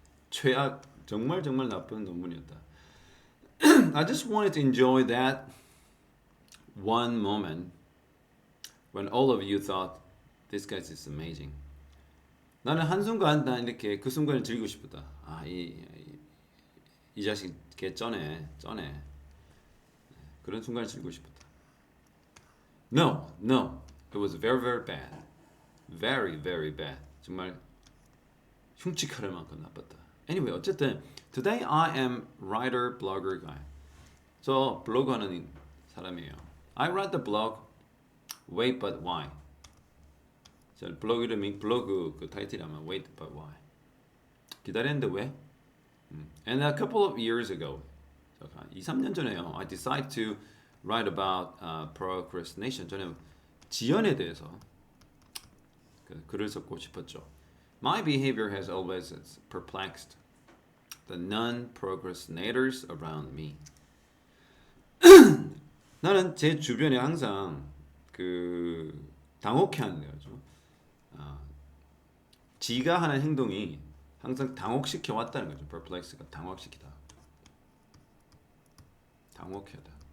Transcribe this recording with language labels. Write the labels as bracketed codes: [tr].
[ko] 최악, 정말 나쁜 논문이었다. [en] I just wanted to enjoy that one moment when all of you thought this guy is amazing. [ko] 나는 한순간 난 이렇게 그 순간을 즐기고 싶었다. 이 자식 개 쩌네. 그런 순간을 즐기고 싶었다. [en] No. It was very bad. Very bad. [ko] 정말 흉측할 만큼 나빴다. [en] Anyway, [ko] 어쨌든 [en] today I am writer, blogger guy. [ko] 저 블로그 하는 사람이에요. [en] I write the blog Wait but why. [ko] 저 블로그 이름이 블로그 그 타이틀이 아마 Wait but why. 기다렸는데 왜? [en] And a couple of years ago, [ko] 2-3년 전에요. [en] I decided to write about procrastination. [ko] 저는 지연에 대해서 글을 쓰고 싶었죠. [en] My behavior has always perplexed the non-procrastinators around me. [ko] 나는 제 주변에 항상 그 당혹해하는 거죠. 지가 하는 행동이 항상 당혹시켜 왔다는 거죠. perplex가 당혹시키다. 당혹하다.